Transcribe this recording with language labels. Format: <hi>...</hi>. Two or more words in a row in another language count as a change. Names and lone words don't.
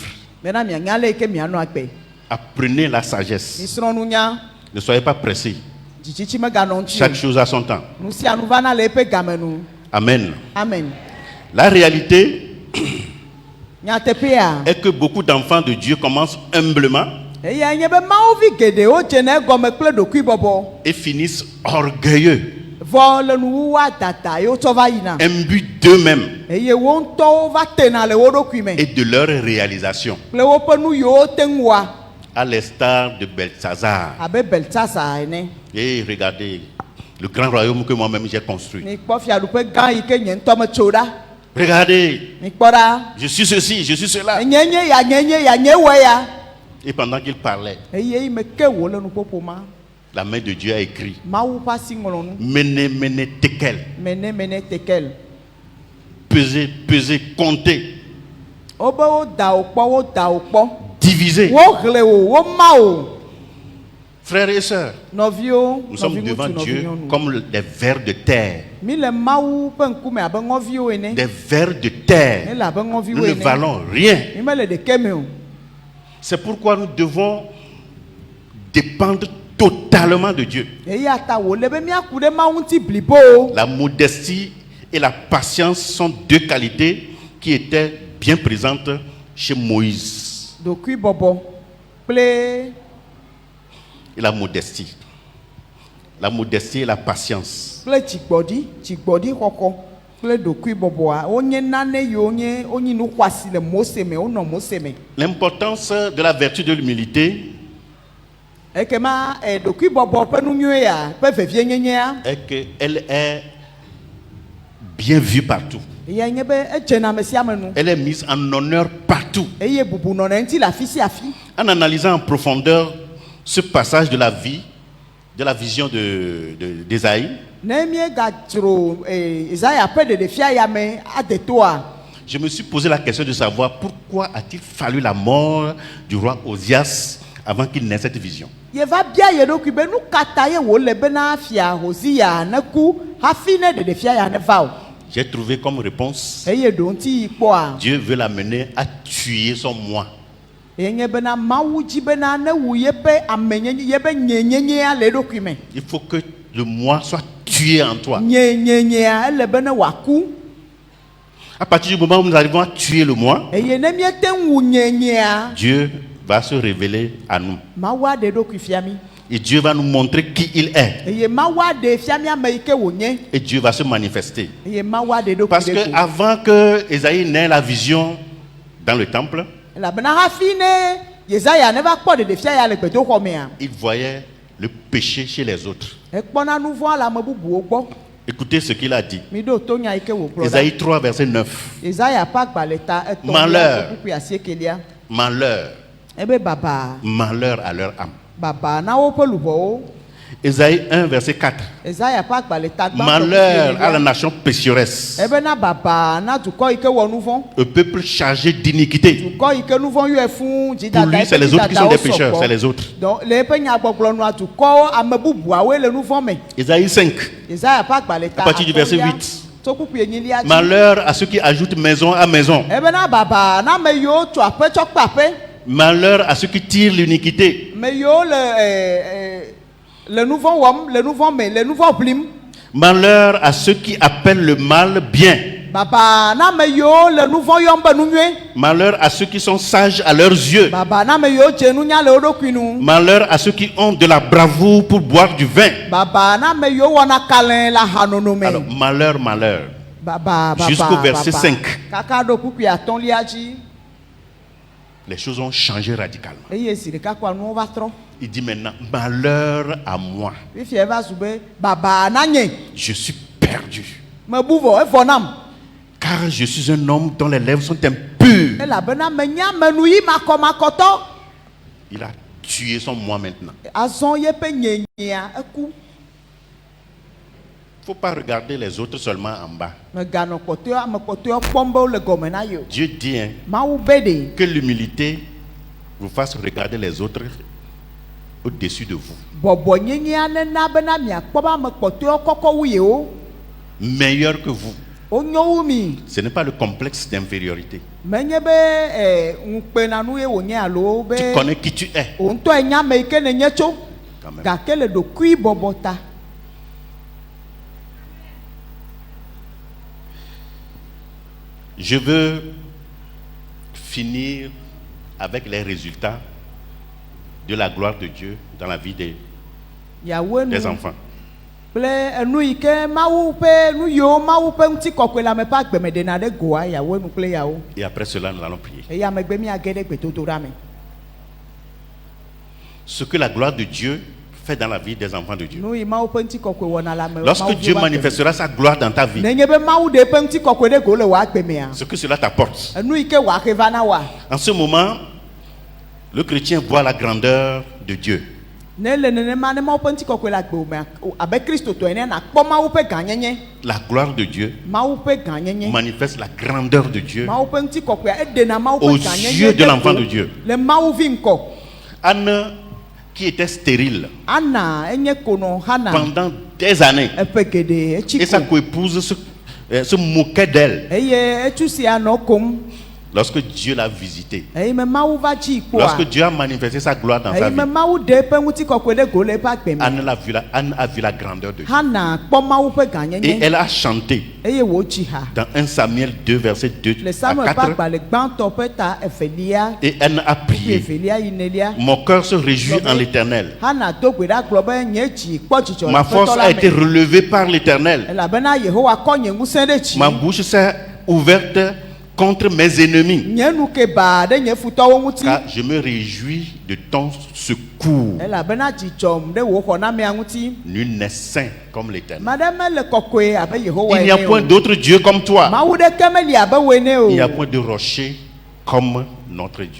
<ee>bena mianya le yi ke mianɔ agbe</ee> <fr>Apprenez la sagesse.</fr> <ee>misrɔ̃ nunya</ee> <fr>Ne soyez pas pressés.</fr> <ee>dzitsitsi meganɔ ŋuti</ee> <fr>Chaque chose a son temps.</fr> <ee>o nu sia nu vana le eƒe game nu</ee> <fr>Amen.</fr> <ee>amen</ee> <fr>La réalité</fr> <ee>nyateƒea</ee> <fr>est que beaucoup d'enfants de Dieu commencent humblement</fr> <ee>eya nye be mawuvi geɖewo dzena egɔme kple ɖokuibɔbɔ</ee> <fr>et finissent orgueilleux,</fr> <ee>vɔ le nuwuwa dada ye wotsɔ va yina</ee> <fr>imbus d'eux-mêmes</fr> <ee>eye wo ŋutɔwo va tena le wo ɖokui me</ee> <fr>et de leur réalisation,</fr> <ee>kple woƒe nu yiwo te ŋu wɔa</ee> <fr>à l'instar de Belshazzar.</fr> <ee>abe beltsasa ene</ee> <fr>Et regardez le grand royaume que moi-même j'ai construit.</fr> <ee>mikpɔ fiaɖuƒe gã yi ke nye ŋutɔ metso ɖa</ee> <fr>Regardez,</fr> <ee>mikpɔ ɖa</ee> <fr>je suis ceci, je suis cela.</fr> <ee>nye ya nye wɔ ya</ee> <fr>Et pendant qu'il parlait,</fr> <ee>eye yi me ke wò le nuƒoƒo ma</ee> <fr>la main de Dieu a écrit</fr> <ee>mawu ƒe asi ŋlɔ nu</ee> <fr>Mene, mene, tekel.</fr> <ee>mene tekel</ee> <fr>Peser, peser, compter,</fr> <ee>wobe woda wò kpɔ</ee> <fr>diviser.</fr> <ee>wohle wò woma wò</ee> <fr>Frères et sœurs,</fr> <ee>nɔviwo</ee> <fr>nous sommes devant</fr> <ee>nɔviŋutsu</ee> <fr>Dieu</fr> <ee>nɔvinyɔnu</ee> <fr>comme des vers de terre.</fr> <ee>mi le mawu ƒe ŋkume abe ŋɔviwo ene</ee> <fr>Des vers de</fr> <ee>mi</ee> <fr>terre.</fr> <ee>le abe</ee> <fr>Nous</fr> <ee>ŋɔviwo</ee> <fr>ne</fr> <ee>ene</ee> <fr>valons rien.</fr> <ee>mi mele ɖeke me o</ee> <fr>C'est pourquoi nous devons dépendre totalement de Dieu.</fr> <ee>eya ta wòle be miaku ɖe mawu ŋuti blibo o</ee> <fr>La modestie et la patience sont deux qualités qui étaient bien présentes chez Moïse.</fr> <ee>ɖokuibɔbɔ kple</ee> <fr>Et la modestie. La modestie et la patience.</fr> <ee>kple dzigbɔɖi xɔxɔ kple ɖokuibɔbɔa wonye nane yiwo wonyi nu xɔasi le Mose me wonɔ Mose me</ee> <fr>L'importance de la vertu de l'humilité</fr> <ee>ekema ɖokuibɔbɔ ƒe nu nyuie ya ƒe vevie nyenyea</ee> <fr>est qu'elle est bien vue partout.</fr> <ee>eya nye be edzena ame sia ame nu</ee> <fr>Elle est mise en honneur partout.</fr> <ee>eye bubu nɔna ŋuti le afi sia afi</ee> <fr>En analysant en profondeur ce passage de la vie, de la vision d'Ésaïe,</fr> <ee>Ne miegadzro Isaiah ƒe ɖeɖefia ya me adetoa.</ee> <fr>Je me suis posé la question de savoir pourquoi a-t-il fallu la mort du roi Osias avant qu'il n'ait cette vision.</fr> <ee>Yeva bia ye ɖokui be nu ka ta ye wòle bena fia Hosea ne ku hafi ne ɖeɖefia ya ne va o.</ee> <fr>J'ai trouvé comme réponse,</fr> <ee>Eye ɖo ŋuti yi kpɔa.</ee> <fr>Dieu veut l'amener à tuer son moi.</fr> <ee>Yenye bena Mawu dzi bena ne wu yeƒe amenyenye yebe nyenyenyea le eɖokui me.</ee> <fr>Il faut que le moi soit tué en toi.</fr> <ee>Nyenyenyea ele be ne wòaku.</ee> <fr>À partir du moment où nous arrivons à tuer le moi,</fr> <ee>Eye ne miete ŋu wu nyenyea.</ee> <fr>Dieu va se révéler à nous.</fr> <ee>Mawu aɖe eɖokui fia mi.</ee> <fr>Et Dieu va nous montrer qui il est.</fr> <ee>Eye Mawu aɖe fia mi ame yi ke wònye.</ee> <fr>Et Dieu va se manifester.</fr> <ee>Eye Mawu aɖe eɖokui</ee> <fr>Parce</fr> <ee>ɖe</ee> <fr>que</fr> <ee>ko.</ee> <fr>avant que Esaïe n'ait la vision dans le temple,</fr> <ee>Elabena hafi ne Yesaya ne va kpɔ ɖeɖefia ya le gbedoxɔ mea.</ee> <fr>il voyait le péché chez les autres.</fr> <ee>Ekpɔna nu vɔ̃ le ame bubuwo gbɔ.</ee> <fr>Écoutez ce qu'il a dit.</fr> <ee>Mi ɖo to nya yi ke wògblɔ ɖa.</ee> <fr>Esaïe 3, verset 9.</fr> <ee>Yesaya ƒe agbalẽ ta</ee> <fr>Malheur.</fr> <ee>etɔ̃lia kpukpui asiekelia.</ee> <fr>Malheur,</fr> <ee>Ebe baba</ee> <fr>malheur à leur âme.</fr> <ee>baba na woƒe luʋɔwo.</ee> <fr>Esaïe 1, verset 4.</fr> <ee>Yesaya ƒe agbalẽ ta gbãtɔ</ee> <fr>Malheur à la</fr> <ee>kpukpui</ee> <fr>nation pécheresse,</fr> <ee>ebe na baba na dukɔ yi ke wɔ nu vɔ̃.</ee> <fr>au peuple chargé d'iniquité.</fr> <ee>Dukɔ yi ke nu vɔ̃ yɔe fũu</ee> <fr>Pour lui, c'est les autres qui sont des pécheurs, c'est les autres.</fr> <ee>Donc le eƒe nyagbɔgblɔnua dukɔwo ame bubuawoe le nu vɔ̃ me.</ee> <fr>Esaïe 5,</fr> <ee>Yesaya ƒe agbalẽ ta</ee> <fr>à partir du verset</fr> <ee>atɔ̃lia</ee> <fr>8.</fr> <ee>tso kpukpui enyilia dzi.</ee> <fr>Malheur à ceux qui ajoutent maison à maison.</fr> <ee>Ebe na baba na ame yiwo tso aƒe tsɔ kpe aƒe.</ee> <fr>Malheur à ceux qui tirent l'iniquité.</fr> <ee>Me yiwo le nu vɔ̃ wɔm, le nu vɔ̃ me, le nu vɔ̃ ʋlim.</ee> <fr>Malheur à ceux qui appellent le mal bien.</fr> <ee>Baba na ame yiwo le nu vɔ̃ yɔm be nu nyuie.</ee> <fr>Malheur à ceux qui sont sages à leurs yeux.</fr> <ee>Baba na ame yiwo dze nunya le wo ɖokui nu.</ee> <fr>Malheur à ceux qui ont de la bravoure pour boire du vin.</fr> <ee>Baba na ame yiwo wɔna kalẽ le ahanono me.</ee> <fr>Alors, malheur, malheur.</fr> <ee>Baba</ee> <fr>Jusqu'au verset 5.</fr> <ee>Kaka ɖo kpukpui atɔ̃lia dzi.</ee> <fr>Les choses ont changé radicalement.</fr> <ee>Eye zi ɖeka kpɔa nuwo va trɔ.</ee> <fr>Il dit maintenant, malheur à moi.</fr> <ee>Fifia eva zu be baba na nye.</ee> <fr>Je suis perdu.</fr> <ee>Me bu vɔ evɔ nam.</ee> <fr>Car je suis un homme dont les lèvres sont impures.</fr> <ee>Elabena menye amenuyi makɔmakɔtɔ.</ee> <fr>Il a tué son moi maintenant.</fr> <ee>Azɔ yeƒe nyenyea eku.</ee> <fr>Il ne faut pas regarder les autres seulement en bas.</fr> <ee>Meganɔ kpɔtɔe ame kpɔtɔewo kpɔm be wole gɔme na ye o.</ee> <fr>Dieu dit hein,</fr> <ee>Mawu be ɖe.</ee> <fr>que l'humilité vous fasse regarder les autres au-dessus de vous.</fr> <ee>Bɔbɔ nyenyea nena bena miakpɔ be ame kpɔtɔewo kɔkɔ wu yewo.</ee> <fr>Meilleur que vous.</fr> <ee>Wonyo wu mi.</ee> <fr>Ce n'est pas le complexe d'infériorité.</fr> <ee>Menye be ŋukpenanu ye wònye alo be.</ee> <fr>Tu connais qui tu es.</fr> <ee>Wò ŋutɔ enya ame yi ke nenye tso.</ee> <fr>Quand même.</fr> <ee>Gake le ɖokui bɔbɔ ta.</ee> <fr>Je veux finir avec les résultats de la gloire de Dieu dans la vie</fr> <ee>Yawo enu</ee> <fr>des enfants.</fr> <ee>kple enu yi ke Mawu ƒe nu yiwo Mawu ƒe ŋutikɔkɔe le ame ƒe agbeme ɖena ɖe goa yawo enu kple yawo.</ee> <fr>Et après cela, nous allons prier.</fr> <ee>Eya megbe miage ɖe gbedodoɖa me.</ee> <fr>Ce que la gloire de Dieu fait dans la vie des enfants de Dieu.</fr> <ee>Nu yi Mawu ƒe ŋutikɔkɔe wɔna le ame</ee> <fr>Lorsque Dieu manifestera sa gloire dans ta vie,</fr> <ee>nenye be Mawu ɖe eƒe ŋutikɔkɔe ɖe go le wò agbemea.</ee> <fr>ce que cela t'apporte.</fr> <ee>Enu yi ke wòaxe va na woa.</ee> <fr>En ce moment, le chrétien voit la grandeur de Dieu.</fr> <ee>Ne le nenema ne Mawu ƒe ŋutikɔkɔe le agbe me abe kristotɔ ene nakpɔ Mawu ƒe gãnyenye.</ee> <fr>La gloire de Dieu</fr> <ee>Mawu ƒe gãnyenye.</ee> <fr>manifeste la grandeur de Dieu.</fr> <ee>Mawu ƒe ŋutikɔkɔea eɖena Mawu</ee> <fr>Aux</fr> <ee>ƒe gãnyenye</ee> <fr>yeux de</fr> <ee>ɖe</ee> <fr>l'enfant</fr> <ee>go</ee> <fr>de Dieu.</fr> <ee>le Mawu vi ŋkɔ.</ee> <fr>Anne, qui était stérile</fr> <ee>Anna enye konɔ Hana</ee> <fr>pendant des années,</fr> <ee>eƒe geɖe etsi</ee> <fr>et sa</fr> <ee>ko</ee> <fr>coépouse se moquait d'elle.</fr> <ee>eye etsu sia nɔ kom</ee> <fr>Lorsque Dieu l'a visité,</fr> <ee>eye me Mawu va dzi kpɔa</ee> <fr>lorsque Dieu a manifesté sa gloire dans sa</fr> <ee>eye me</ee> <fr>vie,</fr> <ee>Mawu ɖe eƒe ŋutikɔkɔe ɖe go le eƒe agbe me.</ee> <fr>Anne a vu la grandeur de Dieu.</fr> <ee>Hana kpɔ Mawu ƒe</ee> <fr>Et</fr> <ee>gãnyenye</ee> <fr>elle a chanté</fr> <ee>eye wòtsi ha</ee> <fr>dans 1 Samuel 2, verset 2</fr> <ee>le</ee> <fr>à</fr> <ee>Samuel ƒe</ee> <fr>4.</fr> <ee>agbalẽ gbãtɔ ƒe ta evelia</ee> <fr>Et Anne a</fr> <ee>kple</ee> <fr>prié.</fr> <ee>evelia yi nelia.</ee> <fr>Mon cœur se réjouit en l'Éternel.</fr> <ee>Hana do gbe ɖa gblɔ be nye dzi kpɔ dzidzɔ le</ee> <fr>Ma force</fr> <ee>Aƒetɔ</ee> <fr>a</fr> <ee>la</ee> <fr>été</fr> <ee>me</ee> <fr>relevée par l'Éternel.</fr> <ee>elabena Yehowa kɔ nye ŋusẽ ɖe dzi.</ee> <fr>Ma bouche s'est ouverte contre mes ennemis.</fr> <ee>Nye nu ke baa ɖe nye futɔwo ŋuti</ee> <fr>Car je me réjouis de ton secours.</fr> <ee>elabena dzidzɔm ɖe wò xɔnamea ŋuti.</ee> <fr>Nul n'est saint comme l'Éternel.</fr> <ee>Ma ɖe mele kɔkɔe abe Yehowa</ee> <fr>Il n'y a</fr> <ee>ene</ee> <fr>point</fr> <ee>o.</ee> <fr>d'autre Dieu comme toi.</fr> <ee>Mawu ɖeke meli abe wò ene o.</ee> <fr>Il n'y a point de rocher comme notre Dieu.</fr>